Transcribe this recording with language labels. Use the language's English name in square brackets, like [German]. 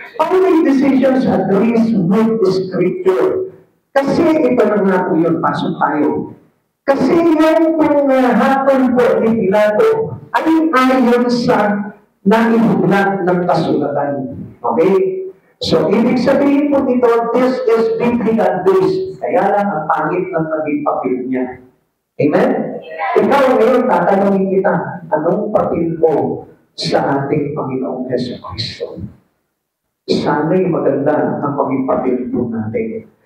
[English] Only decisions agrees with the scripture. [Filipino] Kasi ito na nga po yun, pasok tayo. Kasi yung hatol po ni Pilato ay ayon sa naihulat ng kasulatan. Okay? So, ibig sabihin po dito, [English] this is biblical based. [Filipino] Kaya lang ang pangit ng naging papel niya. Amen? Ikaw ngayon, tatanungin kita, anong papel mo sa ating Panginoong Jesucristo? Sana'y maganda ang maging papel po natin.